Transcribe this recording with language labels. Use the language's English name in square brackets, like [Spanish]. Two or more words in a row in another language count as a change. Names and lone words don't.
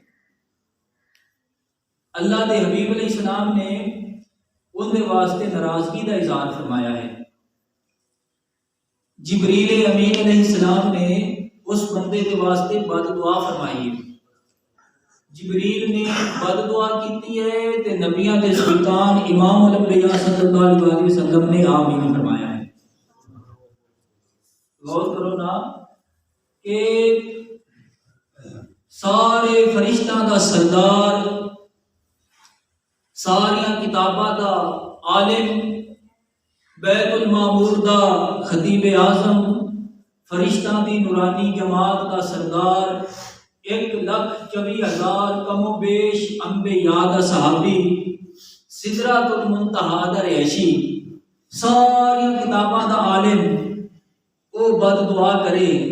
[Punjabi] اللہ دے حبیب [Arabic] علیہ السلام [Urdu] نے [Punjabi] ان دے واسطے [Urdu] ناراضگی کا اظہار فرمایا ہے۔ جبریل امین [Arabic] علیہ السلام [Urdu] نے اس بندے کے واسطے بد دعا فرمائی ہے۔ جبریل نے بد دعا کی ہے [Punjabi] تے نبیاں دے سلطان [Urdu] امام الانبیاء [Arabic] صلی اللہ علیہ وسلم [Urdu] نے آمین فرمایا ہے۔ [Punjabi] غور کرو نا کہ سارے فرشتاں دا سردار، ساریاں کتاباں دا عالم، بیت المعمور دا خطیب اعظم، فرشتاں دی نورانی جماعت دا سردار، 1,24,000 کم و بیش انبیاء دا صحابی، سدرۃ المنتہا دا رہائشی، ساری کتاباں دا عالم، [Urdu] وہ بد دعا کرے۔